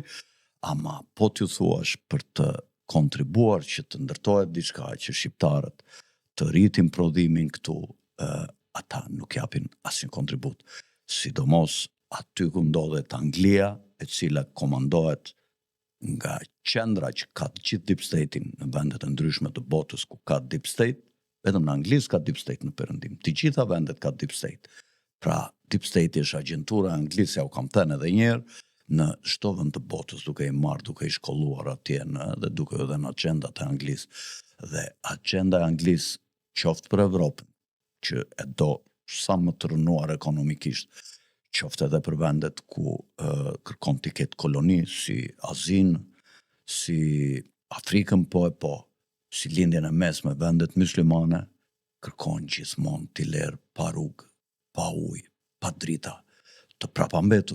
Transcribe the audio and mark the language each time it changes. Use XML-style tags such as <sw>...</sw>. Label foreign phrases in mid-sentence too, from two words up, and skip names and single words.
<sq>Ama po t'ju thuash për të kontribuar që të ndërtohet diçka që shqiptarët të rritin prodhimin këtu, ata nuk japin asnjë kontribut. Sidomos aty ku ndodhet Anglia, e cila komandohet nga qendra që ka të gjithë</sq> <en>deep state-in</en> <sq>në vendet e ndryshme të botës ku ka</sq> <en>deep state,</en> <sq>vetëm në Anglisë ka</sq> <en>deep state</en> <sq>në perëndim. Të gjitha vendet ka</sq> <en>deep state.</en> <sq>Pra,</sq> <en>deep state</en> <sq>është agjentura e Anglisë, ja u kam thënë edhe një herë, në çdo vend të botës, duke i marrë, duke i shkolluar atje dhe duke edhe në agendat e Anglisë. Dhe agenda e Anglisë qoftë për Evropën, që e do sa më të rënuar ekonomikisht, qoftë edhe për vendet ku kërkon t'i ketë koloni, si Azinë, si Afrikën po, si lindjen e mesme, vendet myslimane, kërkon gjithmonë t'i lerë pa rrugë, pa ujë, pa drita, të prapambetur.</sq>